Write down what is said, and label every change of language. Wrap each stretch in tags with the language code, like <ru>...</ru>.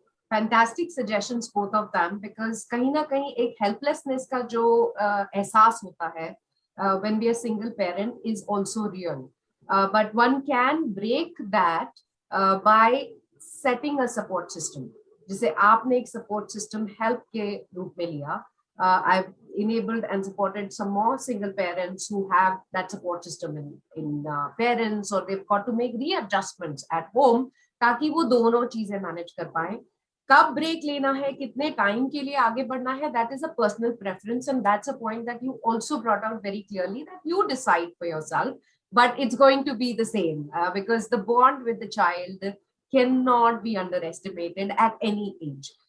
<en>Fantastic suggestions, both of them, because</en> <hi>कहीं ना कहीं एक helplessness का जो एहसास होता है</hi> <en>when we are single parent is also real. But one can break that by setting a support system.</en> <hi>जैसे आपने एक support system help के रूप में लिया.</hi> <en>I've enabled and supported some more single parents who have that support system in parents, or they've got to make readjustments at home</en> <hi>ताकि वो दोनों चीजें मैनेज कर पाए. कब ब्रेक लेना है, कितने टाइम के लिए आगे बढ़ना है,</hi> <en>that is a personal preference, and that's a point that you also brought out very clearly, that you decide for yourself, but it's going to be the same because the bond with the child cannot be underestimated at any age.</en>